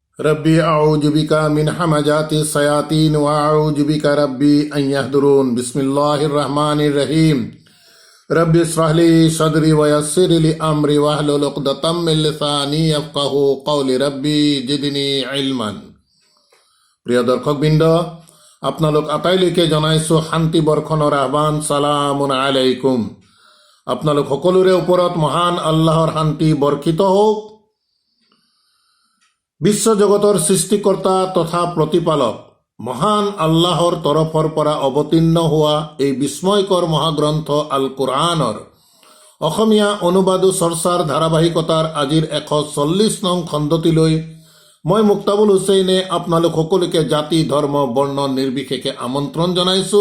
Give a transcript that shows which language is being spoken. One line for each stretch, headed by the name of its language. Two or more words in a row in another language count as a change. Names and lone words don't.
Arabic: رب أعوذ بك من همزات الشياطين وأعوذ بك رب أن يحضرون. بسم الله الرحمن الرحيم. رب اشرح لي صدري ويسر لي أمري واحلل عقدة من لساني يفقهوا قولي. رب زدني علما.
Assamese: প্ৰিয় দৰ্শকবৃন্দ, আপোনালোক আটাইলৈকে জনাইছো শান্তি বৰ্ষণৰ আহ্বান।
Arabic: سلام عليكم.
Assamese: আপোনালোক সকলোৰে ওপৰত মহান আল্লাহৰ শান্তি বৰ্ষিত হওক। বিশ্বজগতৰ সৃষ্টিকৰ্তা তথা প্ৰতিপালক মহান আল্লাহৰ তৰফৰ পৰা অৱতীৰ্ণ হোৱা এই বিস্ময়কৰ মহাগ্ৰন্থ আল কুৰআনৰ অসমীয়া অনুবাদ চৰ্চাৰ ধাৰাবাহিকতাৰ আজিৰ 140 নং খণ্ডটিলৈ মই মুক্তাবুল হুছেইনে আপোনালোক সকলোকে জাতি ধৰ্ম বৰ্ণ নিৰ্বিশেষে আমন্ত্ৰণ জনাইছো।